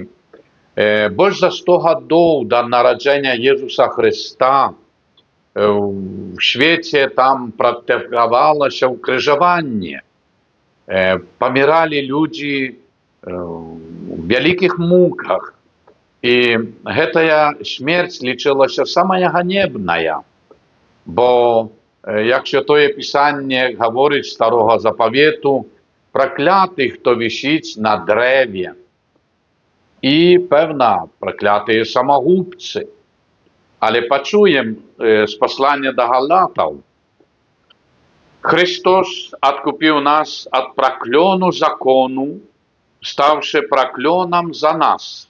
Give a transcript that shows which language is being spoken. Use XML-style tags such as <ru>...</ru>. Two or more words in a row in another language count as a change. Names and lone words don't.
<uk>Більш за 100 років до народження Ісуса Христа в світі там практикувалося укрижування. Помирали люди в великих муках. І ця смерть лічилася самая ганебная. Бо, як Святое Писання говорить Старого Заповіту, проклятий, хто висить на древі. І, певно, прокляті самогубці. Але почуємо з послання до Галатів. Христос откупив нас від прокльону закону, ставши прокльоном за нас.</uk>